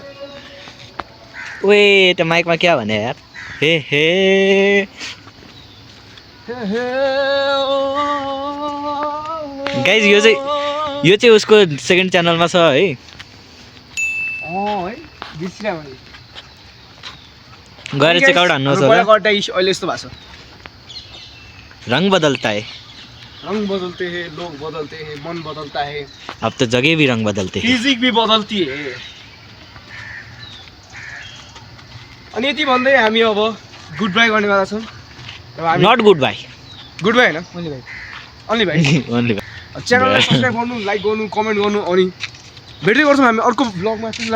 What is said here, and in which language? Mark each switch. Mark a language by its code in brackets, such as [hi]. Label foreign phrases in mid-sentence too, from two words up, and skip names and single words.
[ne] ओए त्यो माइकमा क्या भने यार [en] hey guys [ne] यो चाहिँ उसको सेकेन्ड च्यानलमा छ है। है बिर्सिरा मैले गएर चेकआउट हान्नुहोस् होला। अहिले यस्तो भएको छ। [hi] रंग बदलता है, रंग बदलते हैं, लोग बदलते हैं, मन बदलता है, अब तो जगह भी रंग बदलते हैं, फिजिक भी बदलती है। [ne] अनि यति भन्दै हामी अब [en] good bye [ne] गर्नेवाला छौँ। [en] not good bye, good bye हैन, only bye only bye. [ne] च्यानललाई सब्स्क्राइब गर्नु, लाइक गर्नु, कमेन्ट गर्नु अनि भेट्दै गर्छौँ हामी अर्को भ्लगमा।